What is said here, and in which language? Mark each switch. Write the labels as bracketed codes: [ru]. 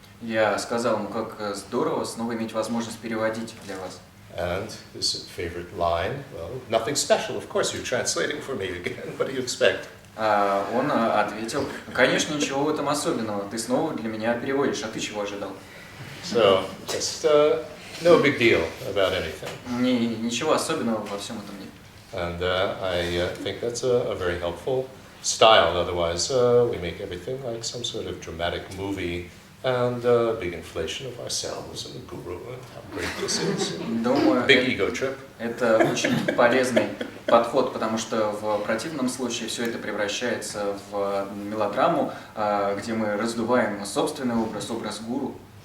[ru] Я сказал ему, как здорово снова иметь возможность переводить для вас. [en] And his favorite line, well, nothing special, of course you're translating for me again, what do you expect? [ru] Он ответил, конечно, ничего в этом особенного, ты снова для меня переводишь, а ты чего ожидал? [en] So, just no big deal about anything. [ru] Ничего особенного во всем этом нет. [en] And I think that's a very helpful style, otherwise we make everything like some sort of dramatic movie and big inflation of ourselves and the guru and how great this is. [ru] Думаю, [en] Big ego trip. [ru] Это очень полезный подход, потому что в противном случае все это превращается в мелодраму, где мы раздуваем собственный образ гуру.